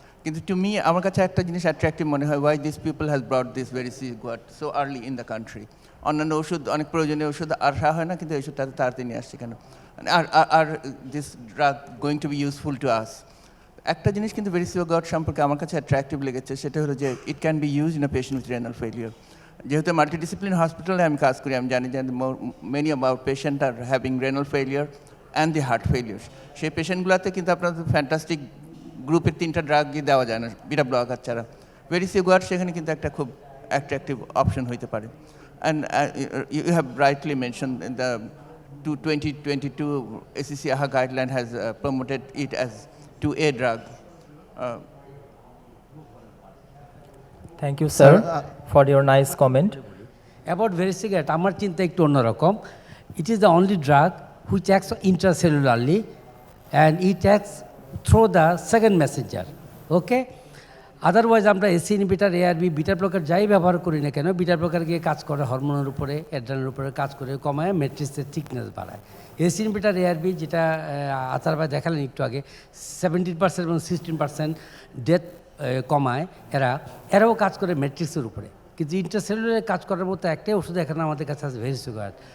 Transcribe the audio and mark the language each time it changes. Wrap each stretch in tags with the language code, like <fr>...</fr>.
<bn>কিন্তু</bn> <en>to me,</en> <bn>আমার কাছে একটা জিনিস অ্যাট্রাক্টিভ মনে হয়,</bn> <en>why these people has brought this variciguat so early in the country.</en> <bn>অন্যান্য ওষুধ, অনেক প্রয়োজনীয় ওষুধ আসা হয় না, কিন্তু এই ওষুধটা তাড়াতাড়ি নিয়ে আসছে কেন?</bn> <en>Are this drug going to be useful to us?</en> <bn>একটা জিনিস কিন্তু variciguat সম্পর্কে আমার কাছে অ্যাট্রাক্টিভ লেগেছে, সেটা হলো যে</bn> <en>It can be use in a patient with renal failure.</en> <bn>যেহেতু মাল্টিডিসিপ্লিন হসপিটালে আমি কাজ করি, আমি জানি যে</bn> <en>Many about patient are having renal failure and the heart failure.</en> <bn>সেই পেশেন্টগুলোতে কিন্তু আপনার ফ্যান্টাস্টিক গ্রুপের 3টা ড্রাগই দেওয়া যায় না বিটা ব্লকার ছাড়া। variciguat সেখানে কিন্তু একটা খুব অ্যাট্রাক্টিভ অপশন হইতে পারে।</bn> <en>And you have rightly mention the 2022 ACC AHA guideline has promoted it as 2A drug. Thank you, sir, for your nice comment.</en> <bn>About variciguat, আমার চিন্তা একটু অন্যরকম।</bn> <en>It is the only drug which acts intracellularly and it acts through the second messenger. Okay?</en> <bn>Otherwise আমরা AC inhibitor, ARB, beta blocker যাই ব্যবহার করি না কেন, বিটা ব্লকার গিয়ে কাজ করে হরমোনের উপরে, অ্যাড্রেনালের উপরে কাজ করে কমায় ম্যাট্রিক্সের থিকনেস বাড়ায়। এসি ইনহিবিটর, এআরবি যেটা আতার ভাই দেখালেন একটু আগে, 17% এবং 16% ডেথ কমায়, এরাও কাজ করে ম্যাট্রিক্সের উপরে, কিন্তু ইন্টারসেলুলারে কাজ করার মতো একটাই ওষুধ এখানে আমাদের কাছে আছে ভেরিসিগুয়াট।</bn>